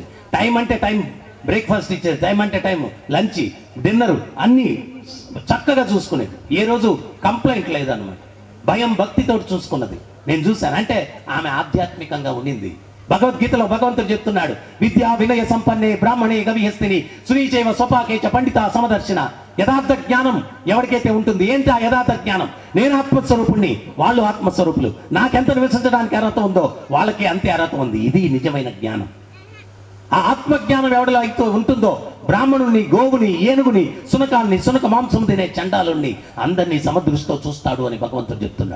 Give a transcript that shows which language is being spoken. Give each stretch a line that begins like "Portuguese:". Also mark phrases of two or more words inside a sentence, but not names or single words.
Telugu: టైం అంటే టైం బ్రేక్ఫాస్ట్ ఇచ్చేది, టైం అంటే టైం
English: lunch dinner
Telugu: అన్నీ చక్కగా చూసుకునేది. ఏ రోజు కంప్లైంట్ లేదన్నమాట. భయం భక్తితో చూసుకున్నది నేను చూశాను. అంటే ఆమె ఆధ్యాత్మికంగా ఉండింది. భగవద్గీతలో భగవంతుడు చెప్తున్నాడు,
Sanskrit: విద్యా వినయ సంపన్నే బ్రాహ్మణే గవిహస్తిని సునీచైవ స్వపాకేచ పండిత సమదర్శన.
Telugu: యథార్థ జ్ఞానం ఎవరికైతే ఉంటుంది, ఏంటి ఆ యథార్థ జ్ఞానం? నేను ఆత్మస్వరూపుణ్ణి, వాళ్ళు ఆత్మస్వరూపులు. నాకెంత నివసించడానికి అర్హత ఉందో వాళ్ళకి అంతే అర్హత ఉంది. ఇది నిజమైన జ్ఞానం. ఆ ఆత్మజ్ఞానం ఎవరిలో అయితే ఉంటుందో బ్రాహ్మణుని, గోవుని, ఏనుగుని, సునకాన్ని, సునక మాంసం తినే చండాలుణ్ణి అందరినీ సమదృష్టితో చూస్తాడు అని భగవంతుడు చెప్తున్నాడు.